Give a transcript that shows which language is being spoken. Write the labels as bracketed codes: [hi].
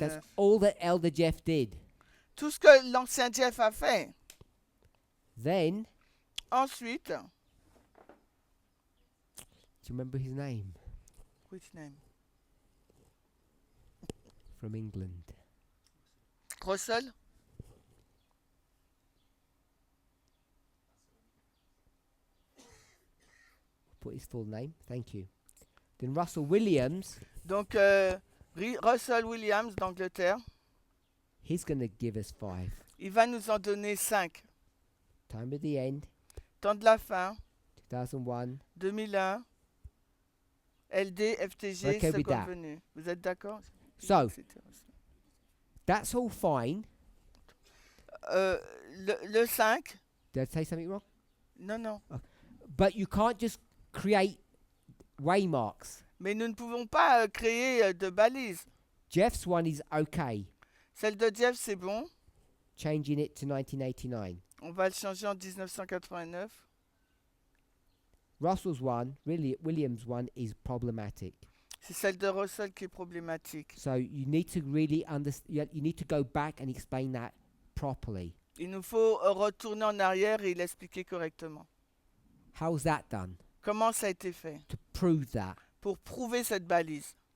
[en] That's all that Elder Jeff did. [fr] Tout ce que l'ancien Jeff a fait. [en] Then, [fr] Ensuite, [en] do you remember his name? which name? From England. Russell? Put his full name. Thank you. Then Russell Williams, [fr] Donc, Russell Williams d'Angleterre, [en] he's going to give us 5. [fr] il va nous en donner 5. [en] Time of the End, [fr] Temps de la fin, [en] 2001. 2001, LD, FTG, Okay with [fr] seconde [en] that. [fr] venue. Vous êtes d'accord? [en] So, that's all fine. [fr] Le 5, [en] Did I say something wrong? [fr] non, non. [en] But you can't just create waymarks. [fr] Mais nous ne pouvons pas créer de balises. [en] Jeff's one is okay. [fr] Celle de Jeff, c'est bon. [en] Changing it to 1989. [fr] On va le changer en 1989. [en] Russell's one, really Williams' one, is problematic. [fr] C'est celle de Russell qui est problématique. [en] So you need to really understand. You need to go back and explain that properly. [fr] Il nous faut retourner en arrière et l'expliquer correctement. [en] How's that done? [fr] Comment ça a été fait? [en] To prove that [fr] Pour prouver cette balise.